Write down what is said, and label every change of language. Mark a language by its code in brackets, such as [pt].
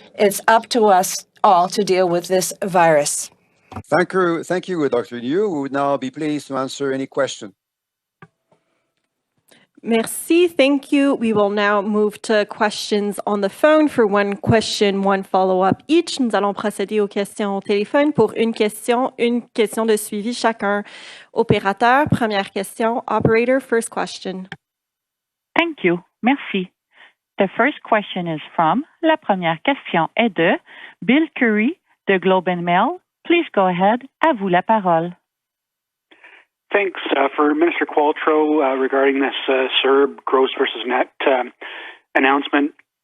[en] It's up to us all to deal with this virus. Thank you, Dr. Liu. We would now be pleased to answer any question. Merci, thank you. We will now move to questions on the phone for one question, one follow-up each. [fr] Nous allons procéder aux questions au téléphone pour une question de suivi chacun. Opérateur, première question. [en] Operator, first question. Thank you. Merci. The first question is from, [fr] la première question est de [en] Bill Curry de Globe and Mail. Please go ahead. [fr] À vous la parole. [en] Thanks for Minister Qualtrough regarding this CERB gross versus net announcement.